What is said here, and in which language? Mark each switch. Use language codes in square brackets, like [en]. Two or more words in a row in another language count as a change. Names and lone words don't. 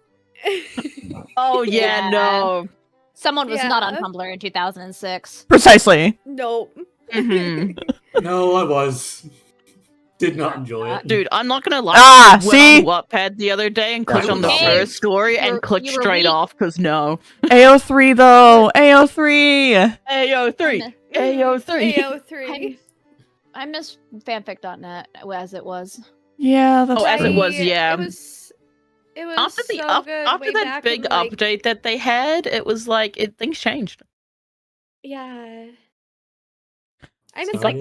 [en] Oh yeah, no. Someone was not on Tumblr in 2006. Precisely. Nope. No, I was. Did not enjoy it. Dude, I'm not gonna lie. Ah, I went see? on Wattpad the other day and clicked on the Okay. first story and clicked you were straight weak. off because no. AO3 though. AO3. AO3. AO3. AO3. I miss fanfic.net as it was. Yeah, that's As it was, yeah. It was After so good after way that back big in, like, update that they had, it was like things changed. Yeah. I miss It's like